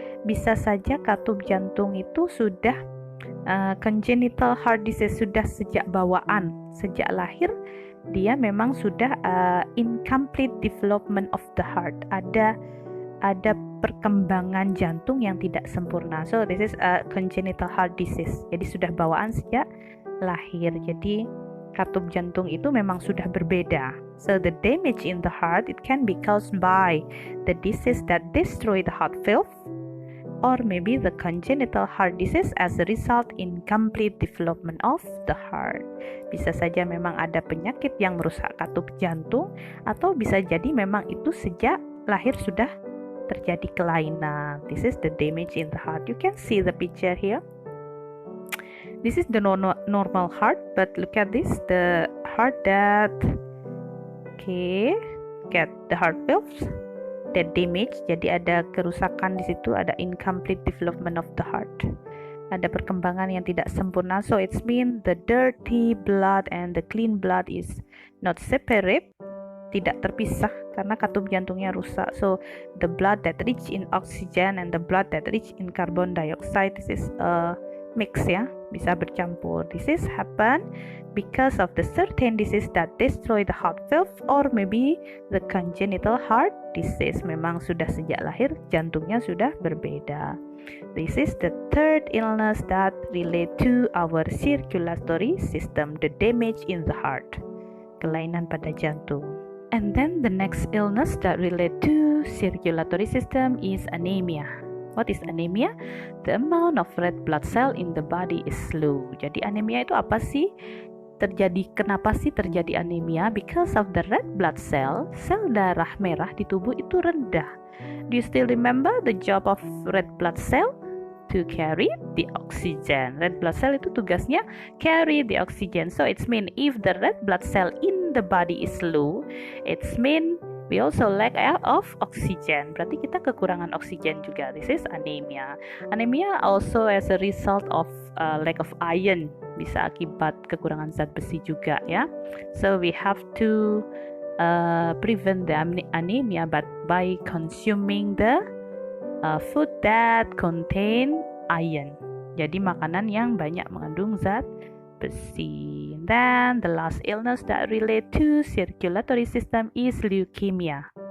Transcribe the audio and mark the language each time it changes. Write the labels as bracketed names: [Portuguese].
[Indonesian] Bisa saja katup jantung itu sudah congenital heart disease, sudah sejak bawaan, sejak lahir dia memang sudah [English] incomplete development of the heart, [Indonesian] ada perkembangan jantung yang tidak sempurna. [English] So this is a congenital heart disease. [Indonesian] Jadi sudah bawaan sejak lahir. Jadi katup jantung itu memang sudah berbeda. [English] So the damage in the heart it can be caused by the disease that destroy the heart valve, or maybe the congenital heart disease as a result incomplete development of the heart. [Indonesian] Bisa saja memang ada penyakit yang merusak katup jantung, atau bisa jadi memang itu sejak lahir sudah terjadi kelainan. [English] This is the damage in the heart. You can see the picture here. This is the normal heart, but look at this, the heart that get the heart valves that damage. [Indonesian] Jadi ada kerusakan di situ, ada [English] incomplete development of the heart. [Indonesian] Ada perkembangan yang tidak sempurna. [English] So it's mean the dirty blood and the clean blood is not separate, [Indonesian] tidak terpisah karena katup jantungnya rusak. [English] So the blood that rich in oxygen and the blood that rich in carbon dioxide, this is a mix ya, [Indonesian] bisa bercampur. [English] This is happen because of the certain disease that destroy the heart valve, or maybe the congenital heart disease. [Indonesian] Memang sudah sejak lahir jantungnya sudah berbeda. [English] This is the third illness that relate to our circulatory system, the damage in the heart, [Indonesian] kelainan pada jantung. [English] And then the next illness that relate to circulatory system is anemia. What is anemia? The amount of red blood cell in the body is low. [Indonesian] Jadi anemia itu apa sih? Kenapa sih terjadi anemia? [English] Because of the red blood cell, [Indonesian] sel darah merah di tubuh itu rendah. [English] Do you still remember the job of red blood cell? To carry the oxygen. Red blood cell [Indonesian] itu tugasnya [English] carry the oxygen. So it's mean if the red blood cell in the body is low, it's mean we also lack of oxygen. [Indonesian] Berarti kita kekurangan oksigen juga. [English] This is anemia. Anemia also as a result of lack of iron. [Indonesian] Bisa akibat kekurangan zat besi juga ya. [English] So we have to prevent the anemia by consuming the food that contain iron. [Indonesian] Jadi makanan yang banyak mengandung zat besi. [English] Then the last illness that relate to circulatory system is leukemia.